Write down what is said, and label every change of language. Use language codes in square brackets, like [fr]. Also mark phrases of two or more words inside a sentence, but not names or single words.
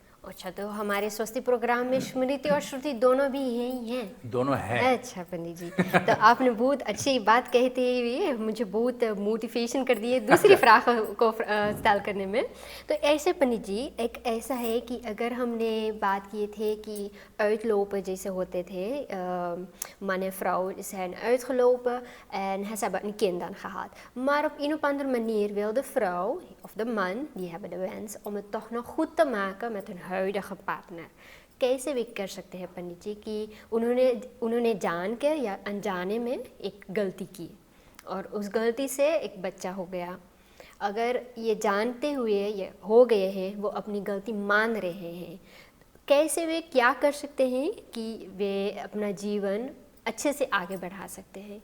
[hi] अच्छा, तो हमारे स्वस्ति प्रोग्राम में स्मृति और श्रुति दोनों भी हैं? दोनों है। अच्छा पंडित जी, तो आपने बहुत अच्छी बात कहते हुए मुझे बहुत मोटिवेशन कर दिए दूसरी फ्राक को स्टाइल करने में। तो ऐसे पंडित जी, एक ऐसा है कि अगर हमने बात किए थे कि uitlopen जैसे होते थे, [nl] mannen en vrouwen zijn uitgelopen en ze hebben een kind dan gehad. Maar op een of andere manier wil de vrouw of de man, die hebben de wens om het toch nog goed te maken met hun huidige partner. [hi] कैसे भी कर सकते हैं पंडित जी कि उन्होंने जान के या अनजाने में एक गलती की और उस गलती से एक बच्चा हो गया अगर ये जानते हुए ये हो गए हैं, वो अपनी गलती मान रहे हैं, कैसे वे क्या कर सकते हैं कि वे अपना जीवन अच्छे से आगे बढ़ा सकते हैं?